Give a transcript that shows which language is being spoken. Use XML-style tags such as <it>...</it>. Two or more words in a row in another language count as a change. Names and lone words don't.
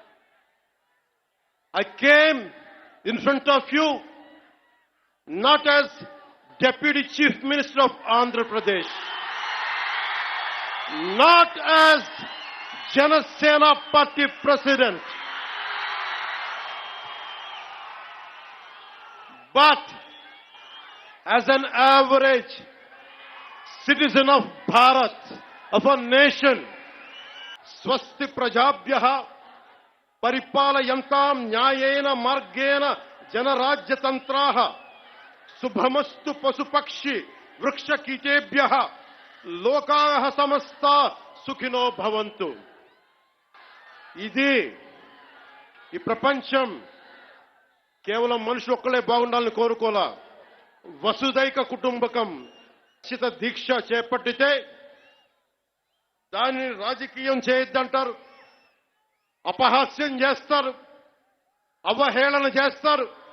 <en>I came in front of you not as Deputy Chief Minister of Andhra Pradesh, not as Janasena Party President, but as an average citizen of Bharat, of a nation.</en> <sa>Swasti prajabhyah పరిపాలయంతాం న్యాయేన మార్గేణ జనరాజ్యతంత్రాః శుభమస్తు పశుపక్షి వృక్షకీటేభ్యః లోకాః సమస్తా సుఖినో భవంతు.</sa> <te>ఇది ఈ ప్రపంచం కేవలం మనుషులు ఒక్కలే బాగుండాలని కోరుకోలా. వసుదైక కుటుంబకం చిత దీక్ష చేపట్టితే దాన్ని రాజకీయం చేయొద్దంటారు, అపహాస్యం చేస్తారు, అవహేళన చేస్తారు.</te>